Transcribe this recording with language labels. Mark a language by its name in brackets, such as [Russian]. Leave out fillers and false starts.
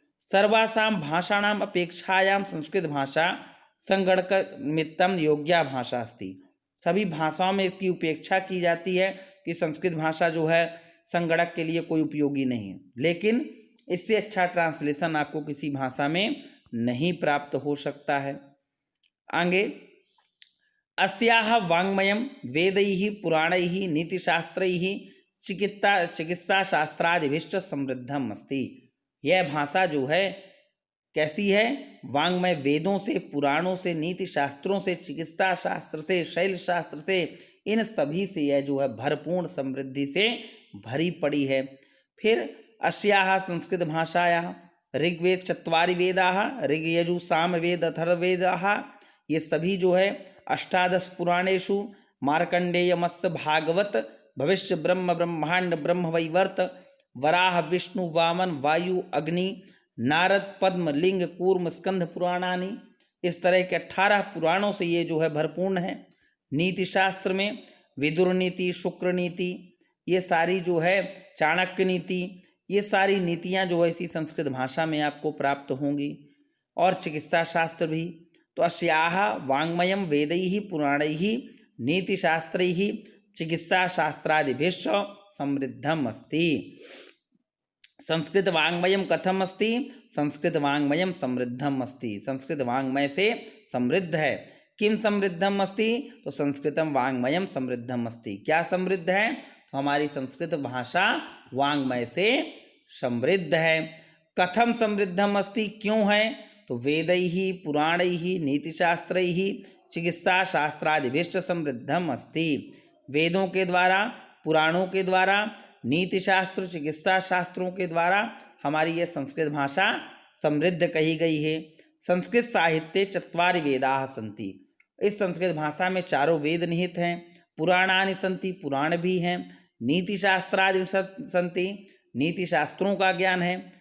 [Sanskrit] सर्वासां भाषाणाम अपेक्षायां संस्कृत भाषा संगणक निमित्तम योग्या भाषा अस्ति, [Hindi] सभी भाषाओं में इसकी उपेक्षा की जाती है कि संस्कृत भाषा जो है संगणक के लिए कोई उपयोगी नहीं है, लेकिन इससे अच्छा ट्रांसलेशन आपको किसी भाषा में नहीं प्राप्त हो सकता है। [Sanskrit] आगे, अस्याः वाङ्मयं वेदैः पुराणैः नीतिशास्त्रैः चिकित्साशास्त्रादिभिश्च समृद्धम् अस्ति। [Hindi] यह भाषा जो है कैसी है? वाङ्मय, वेदों से, पुराणों से, नीति शास्त्रों से, चिकित्सा शास्त्र से, शैल शास्त्र से, इन सभी से यह जो है भरपूर्ण समृद्धि से भरी पड़ी है। फिर [Sanskrit] अस्याः संस्कृत भाषायाः ऋग्वेद चत्वारि वेदाः, ऋग यजु सामवेद अथर्ववेदाः, [Hindi] ये सभी जो है अष्टादश पुराणेषु मार्कंडेय मत्स्य भागवत भविष्य ब्रह्म ब्रह्मांड ब्रह्म वैवर्त वराह विष्णु वामन वायु अग्नि नारद पद्म लिंग कूर्म स्कंध पुराणानि, इस तरह के 18 पुराणों से ये जो है भरपूर्ण है। नीति शास्त्र में विदुर नीति, शुक्र नीति, ये सारी जो है चाणक्य नीति, ये सारी नीतियाँ जो है इसी संस्कृत भाषा में आपको प्राप्त होंगी। और चिकित्सा शास्त्र भी, तो [Sanskrit] अस्याः वाङ्मयं वेदैः पुराणैः नीतिशास्त्रैः चिकित्सा शास्त्रादिभिश्च समृद्धम् अस्ति। संस्कृत वाङ्मयं कथम अस्ति? संस्कृत वाङ्मयं समृद्धम् अस्ति, [Hindi] संस्कृत वाङ्मय से समृद्ध है। [Sanskrit] किम समृद्धम् अस्ति? तो संस्कृतम वाङ्मयं समृद्धम् अस्ति। [Hindi] क्या समृद्ध है? तो हमारी संस्कृत भाषा वाङ्मय से समृद्ध है। [Sanskrit] कथम समृद्धम् अस्ति, [Hindi] क्यों है? [Sanskrit] तो वेदैः पुराणैः नीतिशास्त्रैः चिकित्सा शास्त्रादिभिश्च समृद्धम् अस्ति। [Hindi] वेदों के द्वारा, पुराणों के द्वारा, नीति शास्त्र, चिकित्सा शास्त्रों के द्वारा हमारी ये संस्कृत भाषा समृद्ध कही गई है। [Sanskrit] संस्कृत साहित्ये चत्वारि वेदाः सन्ति, [Hindi] इस संस्कृत भाषा में 4 वेद निहित हैं। [Sanskrit] पुराणानि सन्ति, [Hindi] पुराण भी हैं। [Sanskrit] नीति शास्त्रादि सन्ति, [Hindi] नीति शास्त्रों का ज्ञान है।